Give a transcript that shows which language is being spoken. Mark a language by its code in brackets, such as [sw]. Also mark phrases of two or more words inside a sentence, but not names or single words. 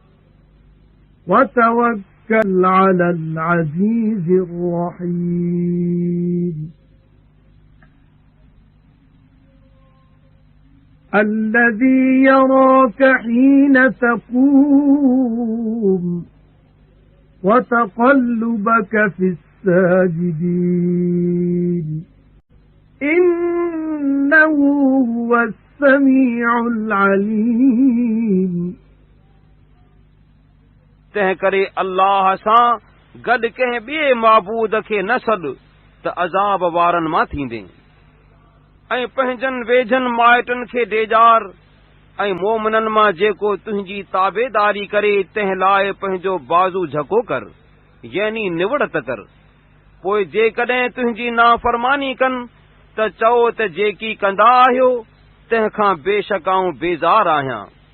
[ar] وتوكل على العزيز الرحيم الذي يراك حين تقوم وتقلبك في الساجدين إنه هو السميع العليم [sd] तंहिं करे अल्लाह सां गॾु कंहिं ॿिए माबूद खे न सॾ त अज़ाब वारनि मां थींदे ऐं पंहिंजनि वेझनि माइटनि खे ॾेजार ऐं मोमिननि मां जेको तुंहिंजी ताबेदारी करे तंहिं लाइ पंहिंजो बाज़ू झको कर यानी निवड़त कर पोइ जेकॾहिं तुंहिंजी नाफ़रमानी कनि त चओ त जेकी कंदा आहियो तंहिंखां बेशक आऊं बेज़ार आहियां